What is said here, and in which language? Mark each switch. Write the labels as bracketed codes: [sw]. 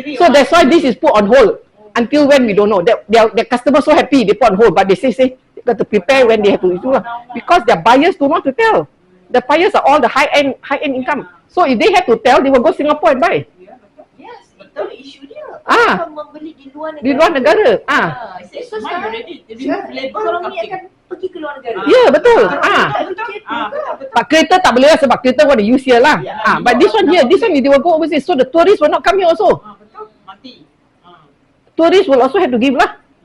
[en] So that's why this is put on hold until when we don't know. Their customers so happy they put on hold, but they say they got to prepare when they have to do lah. Because their buyers don't want to tell. The buyers are all the high-end income. So if they have to tell, they will go Singapore and buy. [ms] Yes, betul isu dia. Ah. Orang membeli di luar negara. Di luar negara. So sekarang ekonomi akan pergi ke luar negara. Ya, betul. Betul. But kereta tak boleh lah sebab kereta [en] what they use here [ms] lah. [en] But this one here, this one they will go overseas. So the tourists will not come here also. Betul, mati. Tourists will also have to give lah.